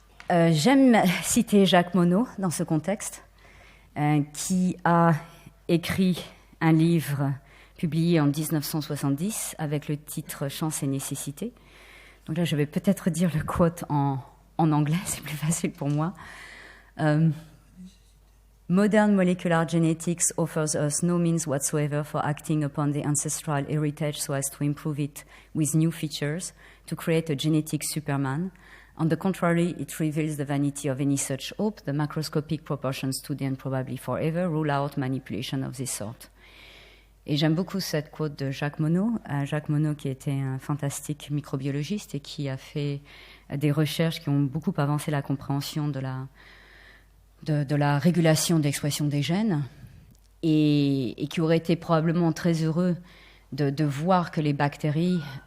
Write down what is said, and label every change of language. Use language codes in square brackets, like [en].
[fr] J'aime citer Jacques Monod dans ce contexte, qui a écrit un livre publié en 1970 avec le titre « Chance et nécessité ». Donc là, je vais peut-être dire le quote en anglais, c'est plus facile pour moi. [en] Modern molecular genetics offers us no means whatsoever for acting upon the ancestral heritage so as to improve it with new features, to create a genetic superman. On the contrary, it reveals the vanity of any such hope. The macroscopic proportions today and probably forever rule out manipulation of this sort. [fr] Et j'aime beaucoup cette quote de Jacques Monod. Jacques Monod, qui était un fantastique microbiologiste et qui a fait des recherches qui ont beaucoup avancé la compréhension de la régulation de l'expression des gènes, et qui aurait été probablement très heureux de voir que les bactéries